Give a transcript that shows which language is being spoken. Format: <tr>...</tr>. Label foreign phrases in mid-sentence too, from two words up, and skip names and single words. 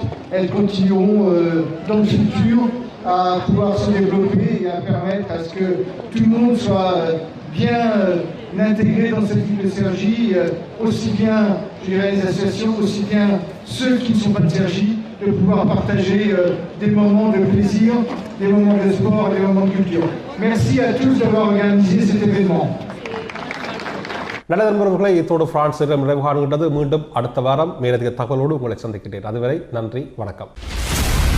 <fr>Elles continueront dans le futur à pouvoir se développer et à permettre à ce que tout le monde soit bien intégré dans cette ville de Cergy, aussi bien, je dirais, les associations, aussi bien ceux qui ne sont pas de Cergy, de pouvoir partager des moments de plaisir, des moments de sport et des moments de culture. Merci à tous d'avoir organisé cet événement.</fr> <ta>நல்ல நண்பர்களே, இத்தோடு பிரான்ஸ் நிறைவு காணுகின்றது. மீண்டும் அடுத்த வாரம் மேலதிக தகவலோடு உங்களை சந்திக்கிறேன். அதுவரை நன்றி, வணக்கம்.</ta>